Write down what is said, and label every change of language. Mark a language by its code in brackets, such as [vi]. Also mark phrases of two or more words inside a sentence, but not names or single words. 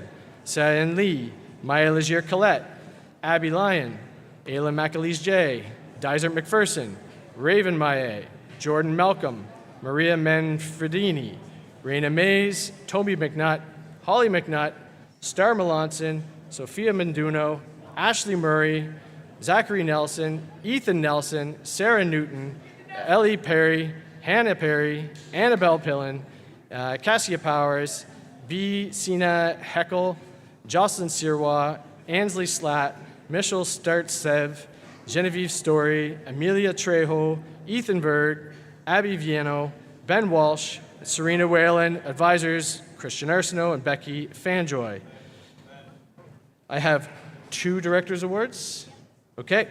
[en] Sayan Lee, Maya Legier Collette, Abby Lyon, Ayla McAleese J, Dizer McPherson, Raven Maye, Jordan Malcolm, Maria Manfredini, Raina Mays, Toby McNutt, Holly McNutt, Star Melanson, Sophia Menduno, Ashley Murray, Zachary Nelson, Ethan Nelson, Sarah Newton, Ellie Perry, Hannah Perry, Annabelle Pillin, Cassia Powers, B. Sina Heckel, Jocelyn Sirois, Ansley Slatt, Michelle Startsev, Genevieve Story, Amelia Trejo, Ethan Berg, Abby Vieno, Ben Walsh, Serena Whalen, advisors Christian Arsenault and Becky Fanjoy. I have 2 Director's Awards. Okay.